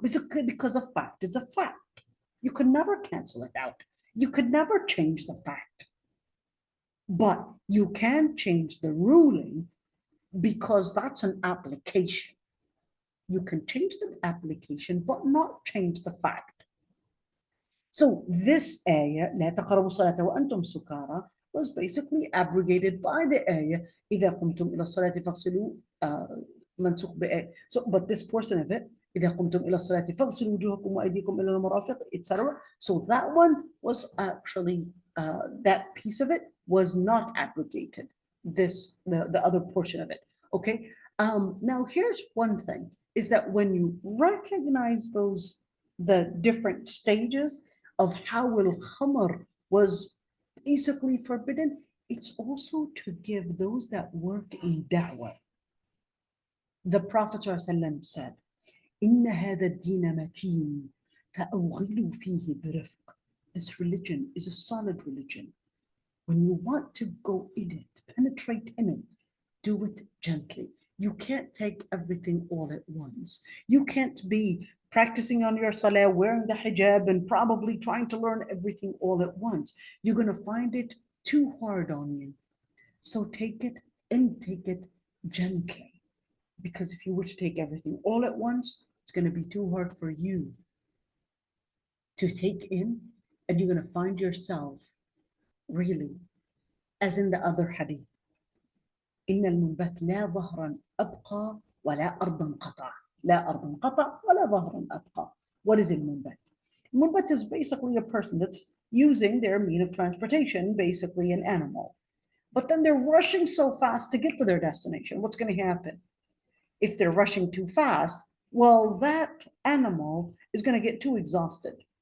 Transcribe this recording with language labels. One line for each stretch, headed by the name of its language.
English: Because a fact is a fact. You could never cancel it out. You could never change the fact. But you can change the ruling, because that's an application. You can change the application, but not change the fact. So this ayah,
Arabic: لا تقربوا الصلاة وأنتم سكارى,
English: was basically abrogated by the ayah,
Arabic: إذا قمتم إلى الصلاة فاغسلوا منسوخ بآية.
English: So, but this portion of it,
Arabic: إذا قمتم إلى الصلاة فاغسلوا وجوهكم وأيديكم إلى المرافق,
English: etc. So that one was actually, that piece of it was not abrogated. The other portion of it. Okay. Now here's one thing, is that when you recognize the different stages of how al-khamr was basically forbidden, it's also to give those that work in da'wah. The Prophet ﷺ said,
Arabic: إِنَّ هَذَا الدِّينَ مَتِينٌ فَأَوْغِلُوا فِيهِ بِرِفْقٍ.
English: This religion is a solid religion. When you want to go in it, penetrate in it, do it gently. You can't take everything all at once. You can't be practicing on your salah, wearing the hijab, and probably trying to learn everything all at once. You're going to find it too hard on you. So take it and take it gently. Because if you were to take everything all at once, it's going to be too hard for you to take in, and you're going to find yourself really, as in the other hadith,
Arabic: إن المنبت لا ظهرا أبقى ولا أرضا قطع. لا أرضا قطع ولا ظهرا أبقى.
English: What is المنبت? Munbat is basically a person that's using their mean of transportation, basically an animal. But then they're rushing so fast to get to their destination. What's going to happen? If they're rushing too fast, well, that animal is going to get too exhausted.